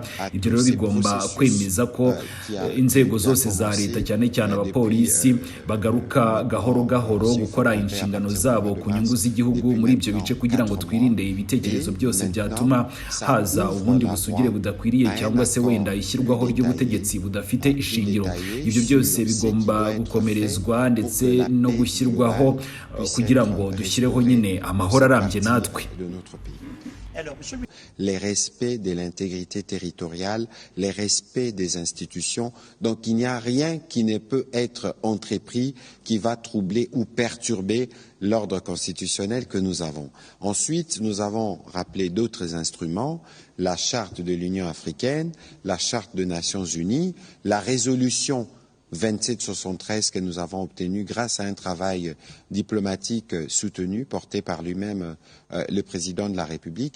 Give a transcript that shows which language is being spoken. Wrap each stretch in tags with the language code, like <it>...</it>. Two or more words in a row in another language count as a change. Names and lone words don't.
<rw>Ibyo rero bigomba kwemeza ko inzego zose za leta cyane cyane abapolisi bagaruka gahoro gahoro gukora inshingano zabo ku nyungu z'igihugu muri ibyo bice, kugira ngo twirinde ibitekerezo byose byatuma haza ubundi busugire budakwiriye cyangwa se wenda ishyirwaho ry'ubutegetsi budafite ishingiro. Ibyo byose bigomba gukomerezwa ndetse no gushyirwaho kugira ngo dushyireho nyine amahoro arambye natwe.</rw> <fr>Les respects de l'intégrité territoriale, les respects des institutions. Donc il n'y a rien qui ne peut être entrepris qui va troubler ou perturber l'ordre constitutionnel que nous avons. Ensuite, nous avons rappelé d'autres instruments, la charte de l'Union africaine, la charte des Nations unies, la résolution 2773 que nous avons obtenu grâce à un travail diplomatique soutenu, porté par lui-même le président de la République.</fr>